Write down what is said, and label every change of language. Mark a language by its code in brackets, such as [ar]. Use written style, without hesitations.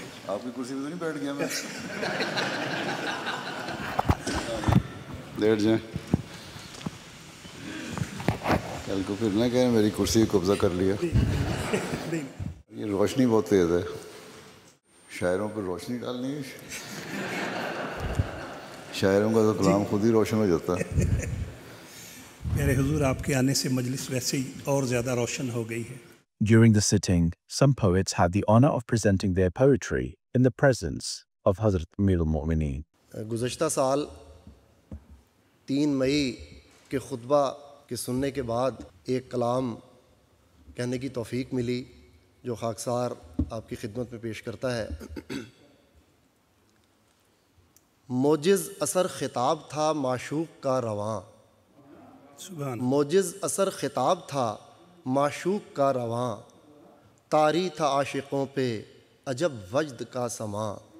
[ur] آپ کی کرسی پہ تو نہیں بیٹھ گیا میں؟ بیٹھ جائیں، کل کو پھر نہ کہیں میری کرسی قبضہ کر لیا۔ یہ روشنی بہت تیز ہے، شاعروں پہ روشنی ڈالنی ہے، شاعروں کا تو کلام خود ہی روشن ہو جاتا ہے۔ میرے حضور آپ کے آنے سے مجلس ویسے ہی اور زیادہ روشن ہو گئی ہے۔ [en] During the sitting, some poets had the honor of presenting their poetry in the presence of Hazrat Amir al-Mu'mineen. [ur] گزشتہ سال 3 مئی کے خطبہ کے سننے کے بعد ایک کلام کہنے کی توفیق ملی جو خاکسار آپ کی خدمت میں پیش کرتا ہے۔ موجز اثر خطاب تھا معشوق کا رواں، موجز اثر خطاب تھا معشوق کا رواں، طاری تھا عاشقوں پہ عجب وجد کا سماں،